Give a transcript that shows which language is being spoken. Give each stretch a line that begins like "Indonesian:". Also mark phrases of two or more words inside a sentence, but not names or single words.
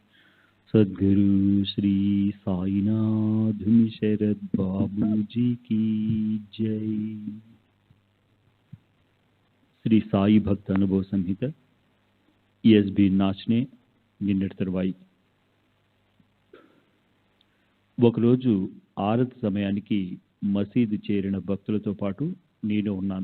Hindi: सद्गुरु श्री साईनाथ शरद बाबू जी की जय।
Telugu: శ్రీ సాయి భక్త అనుభవ సంహిత ఈఎస్బి నాచ్నే నిన్నటి తర్వాయి. ఒకరోజు ఆరతి సమయానికి మసీదు చేరిన భక్తులతో పాటు నేను ఉన్నాను.